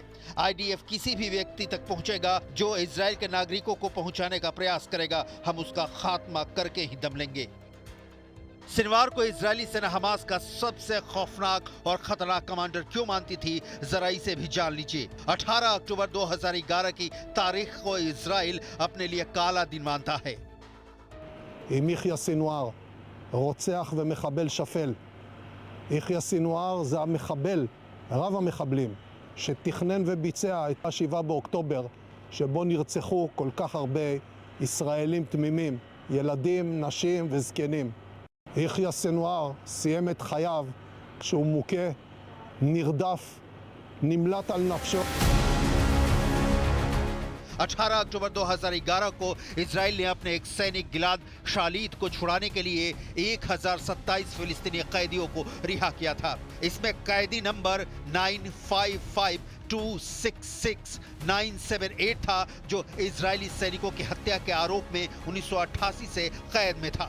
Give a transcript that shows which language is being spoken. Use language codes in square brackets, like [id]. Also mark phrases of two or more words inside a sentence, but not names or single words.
[hi] आईडीएफ किसी भी व्यक्ति तक पहुंचेगा जो इजराइल के नागरिकों को पहुंचाने का प्रयास करेगा, हम उसका खात्मा करके ही दम लेंगे। सिनवार को इजरायली सेना हमास का सबसे खौफनाक और खतरनाक कमांडर क्यों मानती थी, जरा इसे भी जान लीजिए। 18 अक्टूबर 2011 की तारीख को इजराइल अपने लिए काला दिन मानता है। [he] עם יחיא סינואר, רוצח ומחבל שפל. יחיא סינואר זה המחבל, רב המחבלים, שתכנן וביצע את 7 באוקטובר, שבו נרצחו כל כך הרבה ישראלים תמימים, ילדים, נשים וזקנים. יחיא סינואר סיים את חייו כשהוא מוכה, נרדף, נמלט על נפשו. [hi] 18 अक्टूबर 2011 को इजराइल ने अपने एक सैनिक गिलाद शालिद को छुड़ाने के लिए 1027 फिलिस्तीनी कैदियों को रिहा किया था। इसमें कैदी नंबर 9552666978 था, जो इजरायली सैनिकों की हत्या के आरोप में 1988 से कैद में था।